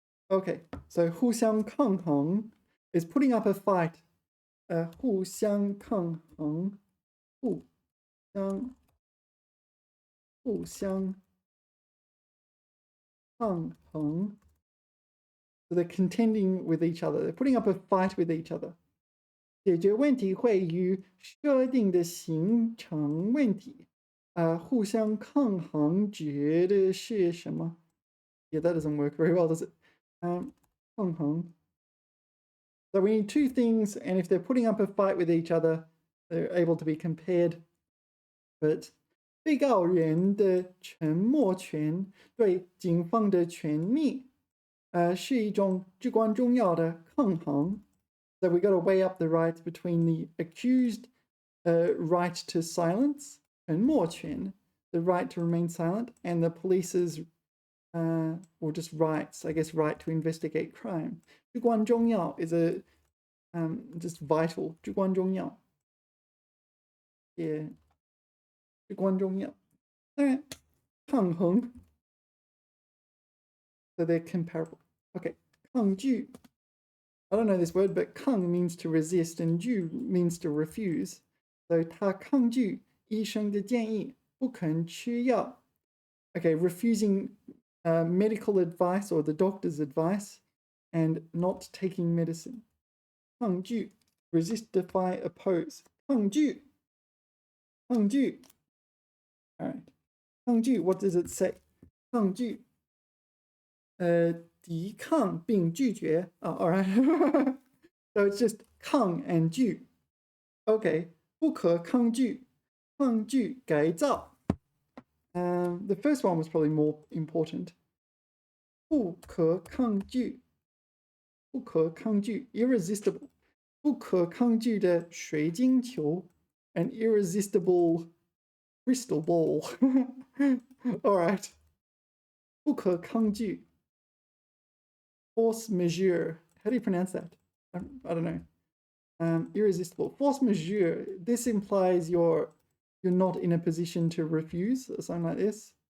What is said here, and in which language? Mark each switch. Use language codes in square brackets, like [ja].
[en] Okay, so 互相抗衡 is putting up a fight. [zh] 互相抗衡互相抗衡 [en] So they're contending with each other. They're putting up a fight with each other. [zh] 解决问题会与设定的形成问题。互相抗衡指的是什么 [en] Yeah, that doesn't work very well, does it? 抗衡 So we need two things, and if they're putting up a fight with each other, they're able to be compared. But [zh] 被告人的沉默权对警方的权利，是一种至关重要的抗衡。 [en] So we got to weigh up the rights between the accused right to silence, 沉默权, the right to remain silent, and the police's or just rights, I guess, right to investigate crime. 至关重要 is a just vital. 至关重要 yeah. 至关重要 alright. 抗衡 so they're comparable. Okay. 抗拒 I don't know this word, but 抗 means to resist and 拒 means to refuse. [zh] So 他抗拒医生的建议，不肯吃药。 [en] Okay, refusing medical advice or the doctor's advice and not taking medicine. 抗拒 resist, defy, oppose. 抗拒 抗拒 Alright. 抗拒 what does it say? [zh] 抗拒抵抗并拒绝 alright. [en] So it's just 抗 and 拒 Okay, [zh] 不可抗拒抗拒改造 [en] The first one was probably more important. 不可抗拒不可抗拒 irresistible [zh] 不可抗拒的水晶球 [en] an irresistible crystal ball. Alright. 不可抗拒 force majeure. How do you pronounce that? I don't know. Irresistible. Force majeure. This implies you're not in a position to refuse or something like this.